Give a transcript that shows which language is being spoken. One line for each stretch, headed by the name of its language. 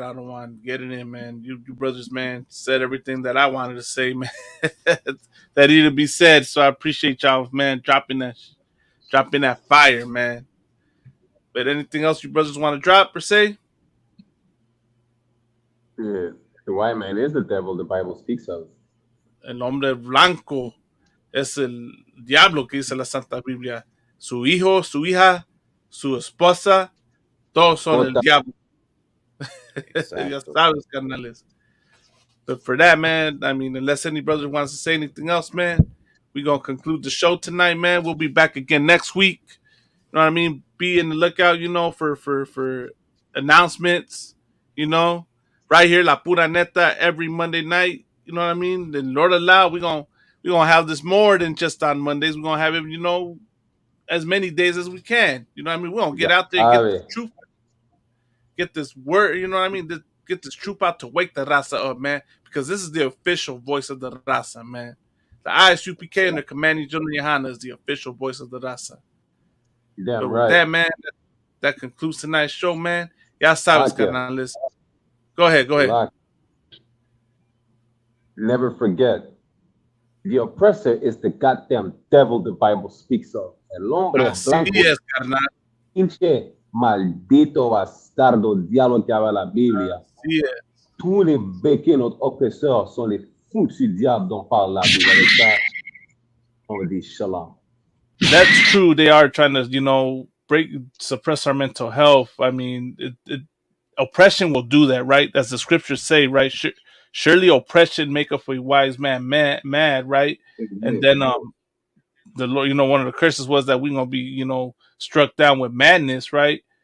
English: I don't want getting in, man. You brothers, man, said everything that I wanted to say, man. That needed to be said. So I appreciate y'all, man, dropping that fire, man. But anything else you brothers want to drop per se? Yeah, the white man is the devil the Bible speaks of.
Spanish: El hombre blanco es el diablo que dice la Santa Biblia. Su hijo, su hija, su esposa, todos son el diablo. Ya sabes, carnales.
English: But for that, man, I mean, unless any brother wants to say anything else, man, we're going to conclude the show tonight, man. We'll be back again next week. You know what I mean? Be in the lookout, for announcements, right here, La Pura Neta, every Monday night. You know what I mean? Then Lord allow, we're gonna have this more than just on Mondays. We're gonna have it, as many days as we can. You know what I mean? We're gonna get out there and get this truth. Get this word, you know what I mean? Get this troop out to wake the Raza up, man. Because this is the official voice of the Raza, man. The ISUPK and the Commanding General Yohana is the official voice of the Raza. Yeah, but right. With that, man, that concludes tonight's show, man.
Spanish: Ya sabes, carnales.
English: Go ahead. Never forget, the oppressor is the goddamn devil the Bible speaks of.
Spanish: El hombre blanco. Así es, carnal. Pinche maldito bastardo diablo que habla la Biblia. Así es.
French: Tous les béquets notre oppresseurs sont les foutus diables dont parle la Bible. Avec ça, on dit shalom.
English: That's true. They are trying to, suppress our mental health. I mean, oppression will do that, right? As the scriptures say, right? Surely oppression maketh a wise man mad, right? Mm-hmm. And then the Lord, one of the curses was that we're gonna be, struck down with madness, right?